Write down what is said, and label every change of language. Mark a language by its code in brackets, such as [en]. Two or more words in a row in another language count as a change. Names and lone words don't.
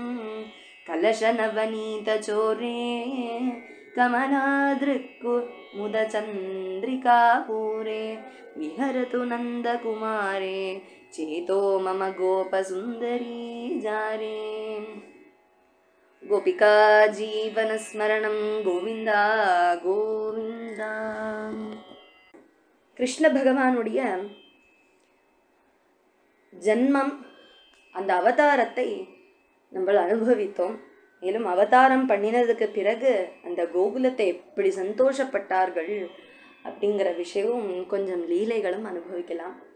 [sa] कलशनवनीतचोरे कमलादृक्कु मुदचन्द्रिकापूरे विहरतु नन्दकुमारे चेतो मम गोपसुन्दरी जारे। गोपिका जीवनस्मरणं गोविन्द गोविन्द। [ta] கிருஷ்ண பகவானுடைய ஜன்மம், அந்த அவதாரத்தை நம்ம அனுபவித்தோம். மேலும் அவதாரம் பண்ணினதுக்கு பிறகு அந்த கோகுலத்தை எப்படி சந்தோஷப்பட்டார்கள் அப்படிங்கிற விஷயமும் கொஞ்சம் லீலைகளும் அனுபவிக்கலாம்.